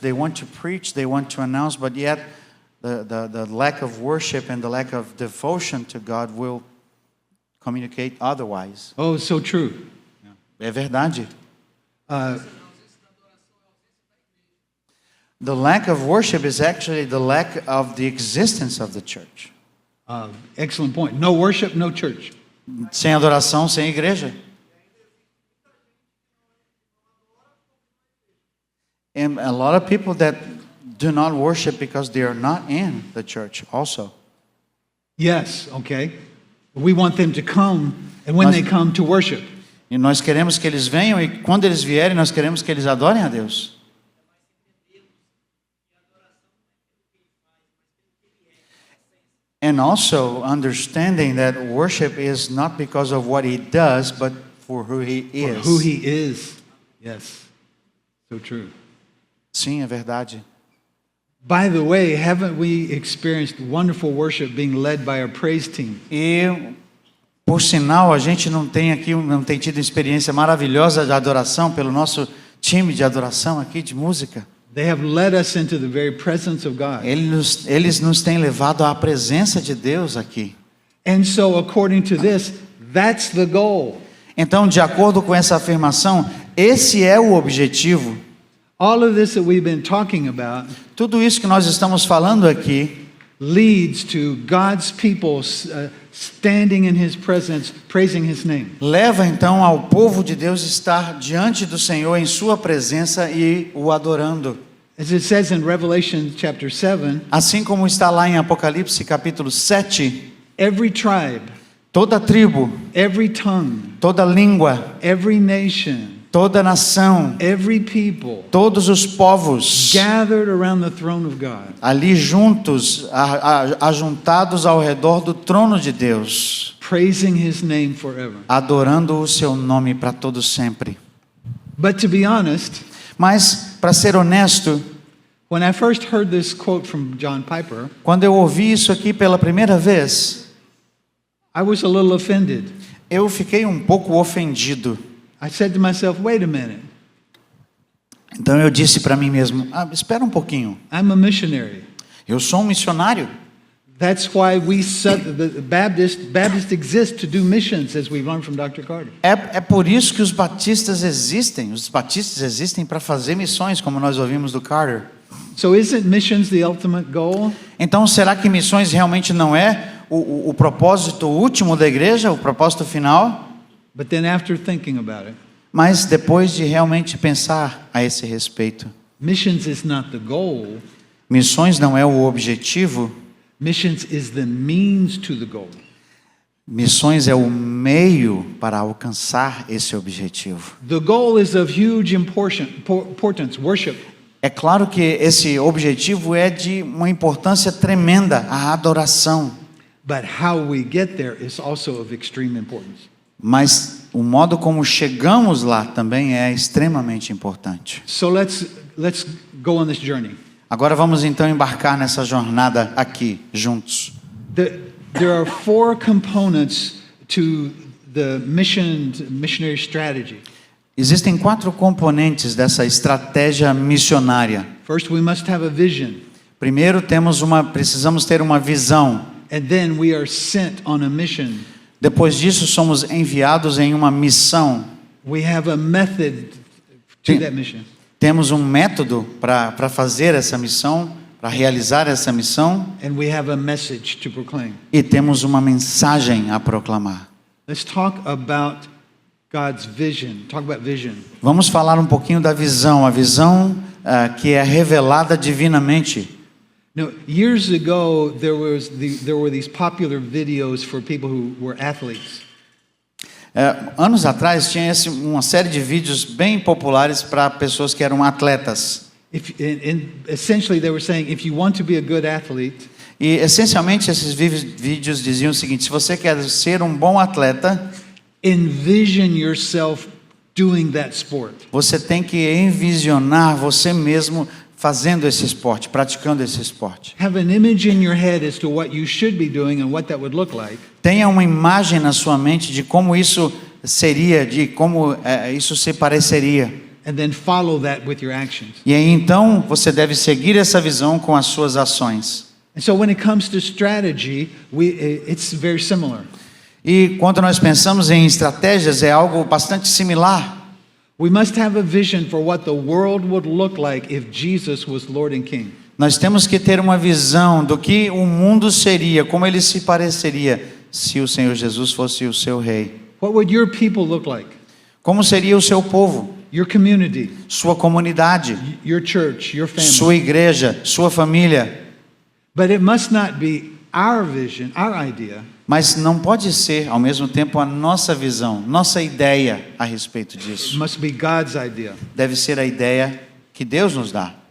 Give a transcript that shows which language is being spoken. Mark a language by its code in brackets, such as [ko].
[en] They want to preach, they want to announce, but yet the lack of worship and the lack of devotion to God will communicate otherwise. Oh, so true. [pt] É verdade. Uh, [en] The lack of worship is actually the lack of the existence of the church. Excellent point. No worship, no church. [pt] Sem adoração, sem igreja. [en] And a lot of people that do not worship because they are not in the church also. Yes, okay. We want them to come, and when [pt] Nós- [en] they come, to worship. [pt] E nós queremos que eles venham e quando eles vierem, nós queremos que eles adorem a Deus. [en] And also understanding that worship is not because of what he does, but for who he For is. who he is. Yes. So true. [pt] Sim, é verdade. [en] By the way, haven't we experienced wonderful worship being led by our praise team? [pt] E por sinal, a gente não tem tido experiência maravilhosa de adoração pelo nosso time de adoração aqui de música. [en] They have led us into the very presence of God. [pt] Eles nos têm levado à presença de Deus aqui. [en] And so, according to this, that's the goal. [pt] Então, de acordo com essa afirmação, esse é o objetivo. [en] All of this that we've been talking about [pt] Tudo isso que nós estamos falando aqui [en] leads to God's people standing in His presence, praising His name. [pt] leva então ao povo de Deus estar diante do Senhor em sua presença e o adorando. [en] As it says in Revelation chapter 7, [pt] Assim como está lá em Apocalipse capítulo 7, [en] every tribe, [pt] toda tribo, [en] every tongue, [pt] toda língua, [en] every nation, [pt] toda nação, [en] every people [pt] todos os povos [en] gathered around the throne of God, [pt] ali juntos, ajuntados ao redor do trono de Deus, [en] praising His name forever. [pt] adorando o seu nome para todo sempre. [en] But to be honest, [pt] Mas, para ser honesto, [en] when I first heard this quote from John Piper, [pt] quando eu ouvi isso aqui pela primeira vez, [en] I was a little offended. [pt] eu fiquei um pouco ofendido. [en] I said to myself, wait a minute, [pt] Então eu disse para mim mesmo, espera um pouquinho, [en] I'm a missionary. [pt] eu sou um missionário. [en] That's why the Baptists exist to do missions, as we've learned from Dr. Carter. [pt] É por isso que os batistas existem para fazer missões, como nós ouvimos do Carter. [en] So isn't missions the ultimate goal? [pt] Então, será que missões realmente não é o propósito último da igreja, o propósito final? [en] But then after thinking about it, [pt] Mas depois de realmente pensar a esse respeito, [en] missions is not the goal. [pt] missões não é o objetivo, [en] Missions is the means to the goal. [pt] missões é o meio para alcançar esse objetivo. [en] The goal is of huge importance, worship. [pt] É claro que esse objetivo é de uma importância tremenda, a adoração. [en] But how we get there is also of extreme importance. [pt] Mas o modo como chegamos lá também é extremamente importante. [en] So let's go on this journey. [pt] Agora vamos então embarcar nessa jornada aqui, juntos. [en] There are 4 components to the missionary strategy. [pt] Existem 4 componentes dessa estratégia missionária. [en] First, we must have a vision, [pt] Primeiro, precisamos ter uma visão. [en] and then we are sent on a mission. [pt] Depois disso, somos enviados em uma missão. [en] We have a method to that mission. [pt] Temos um método para fazer essa missão, para realizar essa missão, [en] And we have a message to proclaim. [pt] e temos uma mensagem a proclamar. [en] Let's talk about God's vision. Talk about vision. [pt] Vamos falar um pouquinho da visão, a visão que é revelada divinamente. [en] Now, years ago, there were these popular videos for people who were athletes. [pt] Anos atrás tinha uma série de vídeos bem populares para pessoas que eram atletas. [en] Essentially, they were saying, if you want to be a good athlete, [pt] E essencialmente esses vídeos diziam o seguinte: se você quer ser um bom atleta, [en] envision yourself doing that sport. [pt] você tem que envisionar você mesmo fazendo esse esporte, praticando esse esporte. [en] Have an image in your head as to what you should be doing and what that would look like. [pt] Tenha uma imagem na sua mente de como isso seria, de como isso se pareceria. [en] And then follow that with your actions. [pt] E aí então você deve seguir essa visão com as suas ações. [en] And so when it comes to strategy, it's very similar. [pt] E quando nós pensamos em estratégias, é algo bastante similar. [en] We must have a vision for what the world would look like if Jesus was Lord and King. [pt] Nós temos que ter uma visão do que o mundo seria, como ele se pareceria se o Senhor Jesus fosse o seu rei. [en] What would your people look like? [pt] Como seria o seu povo, [en] Your community, [pt] sua comunidade, [en] your church, your family. [pt] sua igreja, sua família. [en] But it must not be our vision, our idea. [pt] Mas não pode ser, ao mesmo tempo, a nossa visão, nossa ideia a respeito [en] It [pt] disso. [en] must be God's idea. [pt] Deve ser a ideia que Deus nos dá.